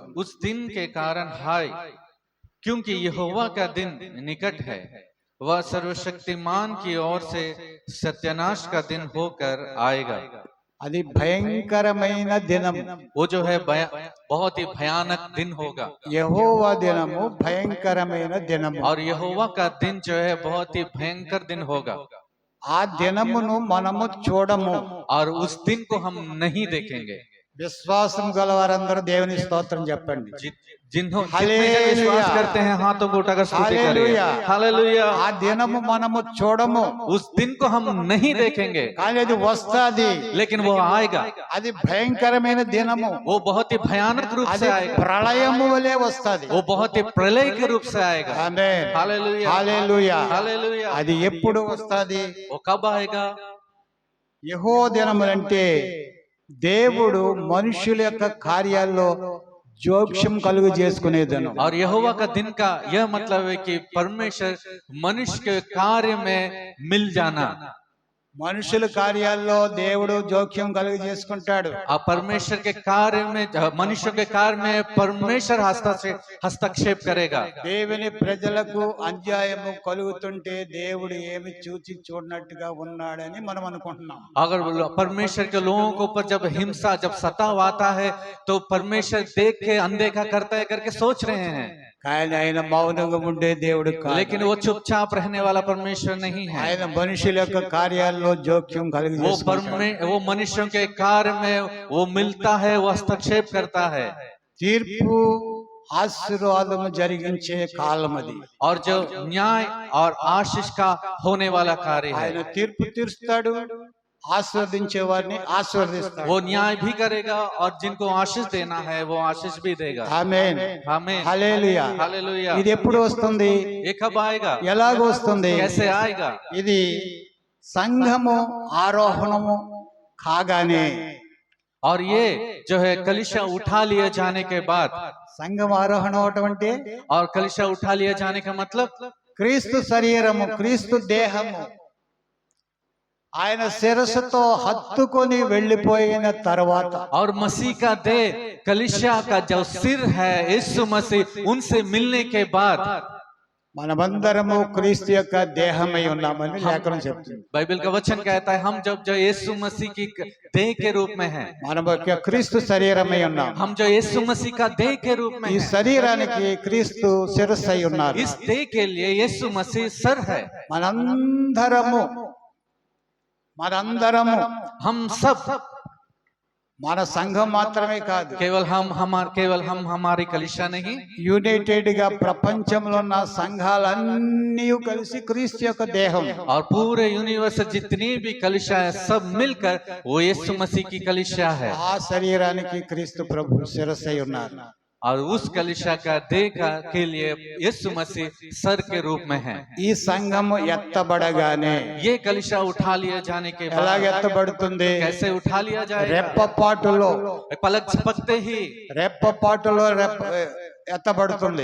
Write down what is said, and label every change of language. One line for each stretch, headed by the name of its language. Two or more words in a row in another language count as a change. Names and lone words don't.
Hindi: उस दिन के कारण हाय, क्योंकि यहोवा का दिन निकट है, वह सर्वशक्तिमान की ओर से सत्यानाश का दिन होकर आएगा।
Telugu: అది భయంకరమైన దినం,
Hindi: वो जो है बहुत ही भयानक दिन होगा।
Telugu: యెహోవా దినము భయంకరమైన దినము,
Hindi: और यहोवा का दिन जो है बहुत ही भयंकर दिन होगा।
Telugu: ఆ దినమును మనము చూడము।
Hindi: और उस दिन को हम नहीं देखेंगे।
Telugu: విశ్వాసం గలవారందరూ దేవుని స్తోత్రం చెప్పండి।
Hindi: जिन्हों जितने जन विश्वास करते हैं हाथों को उठाकर स्तुति करें। हालेलुया।
Telugu: ఆ దినము మనము చూడము,
Hindi: उस दिन को हम नहीं देखेंगे,
Telugu: కానీ అది వస్తాది,
Hindi: लेकिन वो आएगा।
Telugu: అది భయంకరమైన దినము,
Hindi: वो बहुत ही भयानक रूप
Telugu: అది
Hindi: से आएगा।
Telugu: ప్రళయము వలె వస్తాది।
Hindi: वो बहुत ही प्रलय के रूप से आएगा।
Telugu: ఆమేన్,
Hindi: हालेलुया,
Telugu: హల్లెలూయా।
Hindi: हालेलुया।
Telugu: అది ఎప్పుడు వస్తాది?
Hindi: वो कब आएगा?
Telugu: యెహోవా దినములంటే దేవుడు మనుషుల యొక్క కార్యాల్లో జోక్యం కలుగు చేసుకునేదను।
Hindi: और यहोवा का दिन का यह मतलब है कि परमेश्वर मनुष्य के कार्य में मिल जाना।
Telugu: మనుషుల కార్యాల్లో దేవుడు జోక్యం కలుగ చేసుకుంటాడు.
Hindi: अब परमेश्वर के कार्य में, मनुष्य के कार्य में परमेश्वर हस्तक्षेप करेगा।
Telugu: దేవుని ప్రజలకు అన్యాయము కలుగుతుంటే దేవుడు ఏమి చూచి చూడనట్టుగా ఉన్నాడని మనం అనుకుంటున్నాం.
Hindi: अगर परमेश्वर के लोगों के ऊपर जब हिंसा, जब सताव आता है तो परमेश्वर देख के अनदेखा करता है करके सोच रहे हैं,
Telugu: కానీ ఆయన మౌనంగా ఉండే దేవుడు కాదు.
Hindi: लेकिन वो चुपचाप रहने वाला परमेश्वर नहीं है।
Telugu: ఆయన మనుషుల యొక్క కార్యాల్లో జోక్యం కలిగి
Hindi: वो मनुष्यों के कार्य में वो मिलता है, वो हस्तक्षेप करता है।
Telugu: తీర్పు ఆశీర్వాదము జరిగించే కాలం అది.
Hindi: और जो न्याय और आशीष का होने वाला कार्य है,
Telugu: ఆయన తీర్పు తీరుస్తాడు, ఆశీర్వదించే వారిని ఆశీర్వదిస్తాడు.
Hindi: वो न्याय भी करेगा और जिनको आशीष देना है वो आशीष भी देगा।
Telugu: ఆమేన్,
Hindi: आमीन,
Telugu: హల్లెలూయా.
Hindi: हालेलुया।
Telugu: ఇది ఎప్పుడు వస్తుంది,
Hindi: ये कब आएगा,
Telugu: ఎలాగ వస్తుంది?
Hindi: कैसे आएगा?
Telugu: ఇది సంఘము ఆరోహణము కాగానే,
Hindi: और ये जो है कलीसिया उठा लिए जाने के बाद,
Telugu: సంఘం ఆరోహణం అవటం అంటే
Hindi: और कलीसिया उठा लिए जाने का मतलब
Telugu: క్రీస్తు శరీరము, క్రీస్తు దేహము ఆయన శిరస్సుతో హత్తుకొని వెళ్ళిపోయిన తర్వాత,
Hindi: और मसीह का देह, कलीसिया का जो सिर है यीशु मसीह, उनसे मिलने के बाद
Telugu: మనమందరము క్రీస్తు యొక్క దేహమై ఉన్నామని లేఖనం చెప్తుంది.
Hindi: बाइबल का वचन कहता है हम जब जो यीशु मसीह की देह के रूप में हैं,
Telugu: మనం యొక్క క్రీస్తు శరీరమై ఉన్నాం.
Hindi: हम जो यीशु मसीह का देह के रूप में
Telugu: ఈ
Hindi: हैं,
Telugu: శరీరానికి క్రీస్తు శిరస్సు అయి ఉన్నారు.
Hindi: इस देह के लिए यीशु मसीह सर है।
Telugu: మనందరము
Hindi: हम सब,
Telugu: మన సంఘం మాత్రమే కాదు,
Hindi: केवल हम हमारी कलीसिया नहीं,
Telugu: యునైటెడ్ గా ప్రపంచంలో ఉన్న సంఘాలన్నీ కలిసి క్రీస్తు యొక్క దేహం.
Hindi: और पूरे यूनिवर्स जितनी भी कलीसिया है सब मिलकर वो यीशु मसीह की कलीसिया है।
Telugu: ఆ శరీరానికి క్రీస్తు ప్రభు శిరస్సు అయి ఉన్నారు.
Hindi: और उस कलीसिया का देह के लिए यीशु मसीह सर के रूप में है।
Telugu: ఈ సంఘము ఎత్తబడగానే,
Hindi: ये कलीसिया उठा लिए जाने के
Telugu: ఎలాగ
Hindi: बाद
Telugu: ఎత్తబడుతుంది?
Hindi: कैसे उठा लिया जाएगा?
Telugu: రెప్పపాటులో,
Hindi: पलक झपकते ही,
Telugu: రెప్పపాటులో ఎత్తబడుతుంది.